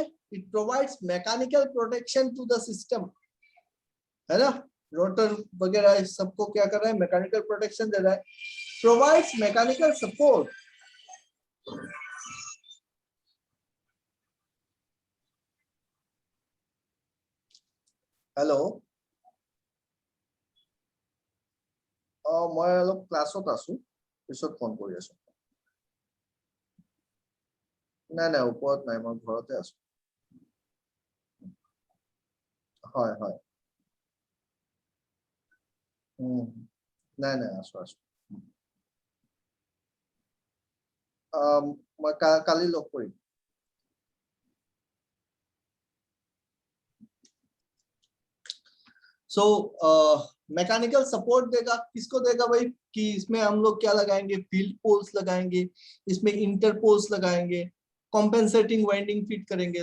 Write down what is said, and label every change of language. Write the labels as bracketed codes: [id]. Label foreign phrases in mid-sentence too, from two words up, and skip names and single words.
[en] It provides mechanical protection to the system, [hi] है ना। रोटर वगैरह सबको क्या कर रहा है? [en] mechanical protection [hi] दे रहा है। [en] provides mechanical support, hello [as] মই অলপ ক্লাছত আছো, পিছত ফোন কৰি আছো। নাই নাই ওপৰত নাই, মই ঘৰতে আছো। হয় হয় নাই নাই আছো আছো। মই কালি লগ কৰিম। [hi] सो [en] mechanical support [hi] देगा, किसको देगा भाई? कि इसमें हम लोग क्या लगाएंगे? [en] field poles [hi] लगाएंगे, इसमें [en] inter poles [hi] लगाएंगे, [en] compensating winding [hi] फिट करेंगे।